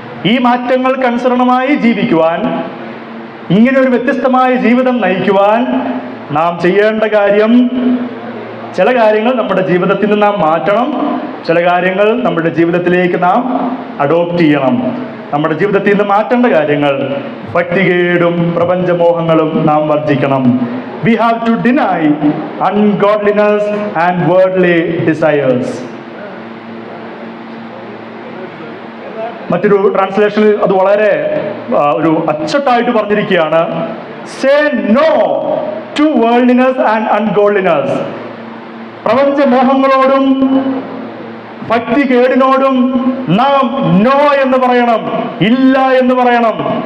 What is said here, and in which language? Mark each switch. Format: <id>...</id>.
<ml>ഈ മാറ്റങ്ങൾക്കനുസരണമായി ജീവിക്കുവാൻ, ഇങ്ങനെ ഒരു വ്യത്യസ്തമായ ജീവിതം നയിക്കുവാൻ നാം ചെയ്യേണ്ട കാര്യം, ചില കാര്യങ്ങൾ നമ്മുടെ ജീവിതത്തിൽ നിന്ന് നാം മാറ്റണം, ചില കാര്യങ്ങൾ നമ്മുടെ ജീവിതത്തിലേക്ക് നാം അഡോപ്റ്റ് ചെയ്യണം. നമ്മുടെ ജീവിതത്തിൽ നിന്ന് മാറ്റേണ്ട കാര്യങ്ങൾ, ഭക്തികേടും പ്രപഞ്ചമോഹങ്ങളും നാം വർജിക്കണം.</ml> <en>We have to deny ungodliness and worldly desires.</en> <ml>മറ്റൊരു ട്രാൻസ്ലേഷനിൽ അത് വളരെ ഒരു അച്ചട്ടായിട്ട് പറഞ്ഞിരിക്കുകയാണ്,</ml> <en>Say no to worldliness and ungodliness.</en> <ml>പ്രപഞ്ചമോഹങ്ങളോടും ഭക്തികേടിനോടും നാം നോ എന്ന് പറയണം, ഇല്ല എന്ന് പറയണം.</ml>